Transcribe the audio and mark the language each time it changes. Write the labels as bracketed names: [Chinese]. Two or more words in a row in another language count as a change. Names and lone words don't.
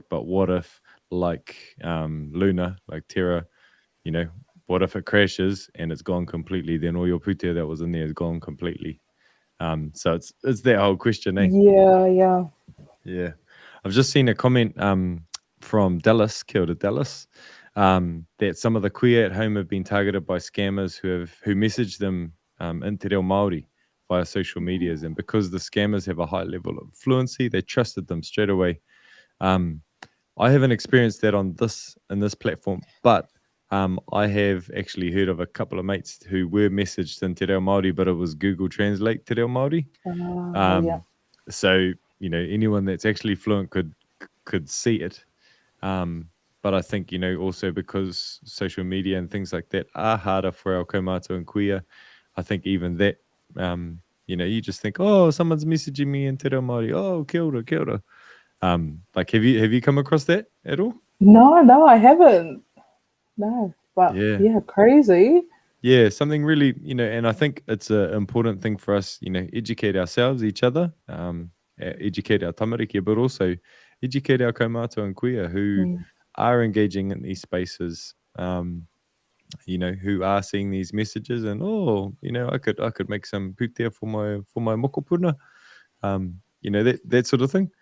[English] But what if, like Luna, like Terra, what if it crashes and it's gone completely? Then all your putea that was in there is gone completely. So it's that whole question, eh? Yeah. I've just seen a comment from Dallas, [Māori] kia ora [English] Dallas, that some of the kuia at home have been targeted by scammers who message them in Te Reo Māori via social medias, and because the scammers have a high level of fluency, they trusted them straight away. I haven't experienced that in this platform, but I have actually heard of a couple of mates who were messaged in Te Reo Māori, but it was Google Translate Te Reo Māori. So anyone that's actually fluent could see it, but I think also because social media and things like that are harder for our kaumātua and kuia, I think even that you just think, oh, someone's messaging me in Te Reo Māori, oh, [Māori] kia ora, kia ora. [English] Like have you come across that at all? No, I haven't. No, but yeah, crazy. Yeah, something really, and I think it's an important thing for us, educate ourselves, each other, educate our tamariki, but also educate our kaumātua and kuia who are engaging in these spaces, who are seeing these messages and, I could make some putea for my mokopuna, that sort of thing.